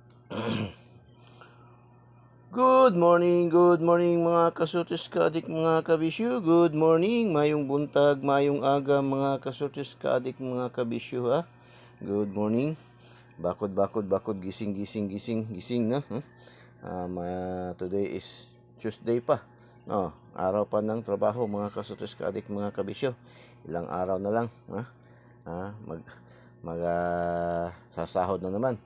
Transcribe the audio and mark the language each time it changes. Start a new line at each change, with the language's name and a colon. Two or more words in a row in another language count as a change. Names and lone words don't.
English: Good morning
Filipino: mga kasutis kaadik mga kabisyo.
English: Good morning,
Filipino: mayong buntag, mayong aga mga kasutis kaadik mga kabisyo ha.
English: Good morning.
Filipino: Bakod, gising na.
English: Today is Tuesday pa.
Filipino: No, araw pa ng trabaho mga kasutis kaadik mga kabisyo. Ilang araw na lang ha. Sasahod na naman.